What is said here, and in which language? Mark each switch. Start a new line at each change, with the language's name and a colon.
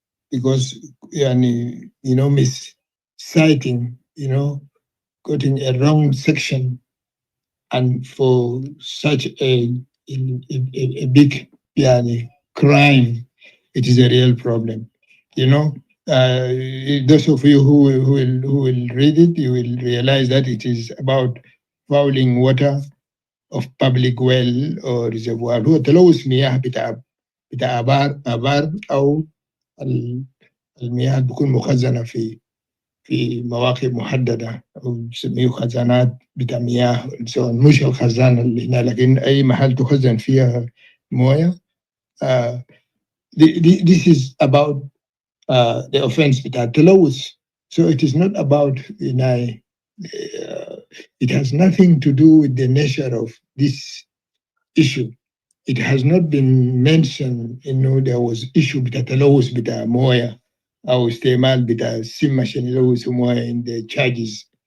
English: because misciting, quoting a wrong section, and for such a big crime, it is a real problem. Those of you who will read it, you will realize that it is about fouling water of public well or reservoir.
Arabic: هو تلوث مياه بتاع آبار أو المياه بتكون مخزنة في مواقع محددة أو بسميه خزانات بتاع مياه، مش الخزان اللي هنا، لكن أي محل تخزن فيها موية.
English: This is about the offense
Arabic: بتاع التلوث.
English: So it is not about, it has nothing to do with the nature of this issue. It has not been mentioned, there was issue
Arabic: بتاع تلوث بتاع موية أو استعمال بتاع سم عشان يلوثوا موية
English: in the charges.